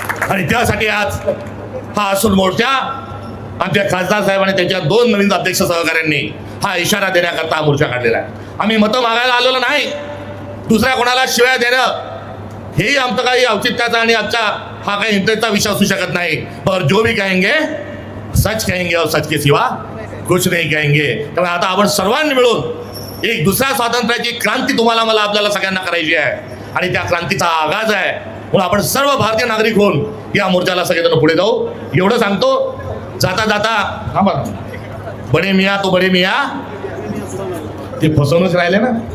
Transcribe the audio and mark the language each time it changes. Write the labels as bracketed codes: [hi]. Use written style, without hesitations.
[mr] आणि त्यासाठी आज हा असून मोर्चा आमच्या खासदार साहेब आणि त्यांच्या 2 नवीन अध्यक्ष सहकाऱ्यांनी हा इशारा देण्याकरता मोर्चा काढलेला आहे. आम्ही मतं मागायला आलेलो नाही, दुसऱ्या कोणाला शिवाय देणं हेही आमचं काही औचित्याचा आणि आमचा हा काही इंटरेस्टचा विषय असू शकत नाही. [hi] पर जो भी कहेंगे सच कहेंगे और सच के सिवा कुछ नहीं कहेंगे. [mr] त्यामुळे आता आपण सर्वांनी मिळून एक दुसऱ्या स्वातंत्र्याची क्रांती तुम्हाला मला आपल्याला सगळ्यांना करायची आहे आणि त्या क्रांतीचा आगाज आहे. म्हणून आपण सर्व भारतीय नागरिक होऊन या मोर्चाला सगळेजण पुढे जाऊ. एवढं सांगतो. जाता जाता हा बघा, [hi] बडे मिया तो बडे मिया, [mr] ते फसवूनच राहिले ना.